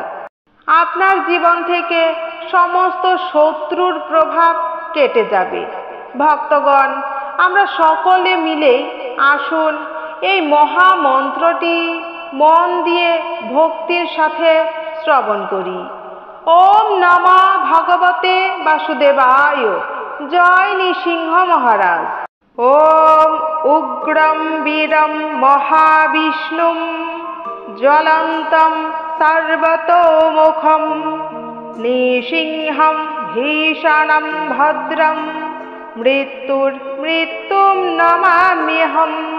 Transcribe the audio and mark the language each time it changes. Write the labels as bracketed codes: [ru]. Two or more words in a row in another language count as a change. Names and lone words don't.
[bn] আপনার জীবন থেকে সমস্ত শত্রুর প্রভাব কেটে যাবে। ভক্তগণ, আমরা সকলে মিলে আসুন এই মহামন্ত্রটি মন দিয়ে ভক্তির সাথে শ্রবণ করি। [sa] ওম নমঃ ভগবতে বাসুদেবায়। [bn] জয় নৃসিংহ মহারাজ। [sa] ওম উগ্রম বীরম মহাবিষ্ণুম জ্বলন্তম সর্বতোমুখম নৃসিংহম ভীষণম ভদ্রম মৃত্যুম নমাম্যহম।